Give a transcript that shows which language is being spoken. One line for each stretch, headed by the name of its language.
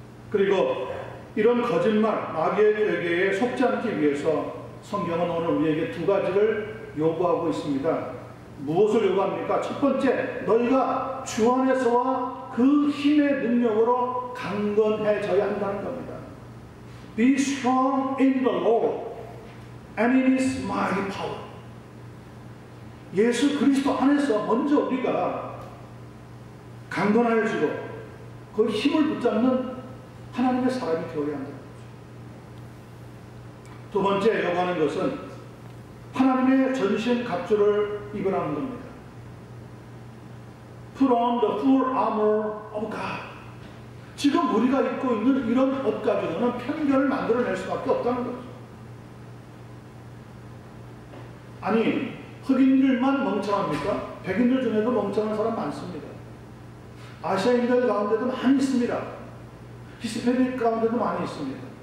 Korean: 그리고 이런 거짓말, 마귀의 괴계에 속지 않기 위해서 성경은 오늘 우리에게 두 가지를 요구하고 있습니다. 무엇을 요구합니까? 첫 번째, 너희가 주 안에서와 그 힘의 능력으로 강건해져야 한다는 겁니다.
English: Be strong in the Lord and in His mighty power.
Korean: 예수 그리스도 안에서 먼저 우리가 강건해지고 그 힘을 붙잡는 하나님의 사람이 되어야 한다는 거죠. 두 번째 요구하는 것은 하나님의 전신 갑주를 입으라는 겁니다.
English: Put on the full armor of God.
Korean: 지금 우리가 입고 있는 이런 옷 가지고는 편견을 만들어낼 수밖에 없다는 거죠. 아니, 흑인들만 멍청합니까? 백인들 중에도 멍청한 사람 많습니다. 아시아인들 가운데도 많이 있습니다. 히스패닉 가운데도 많이 있습니다.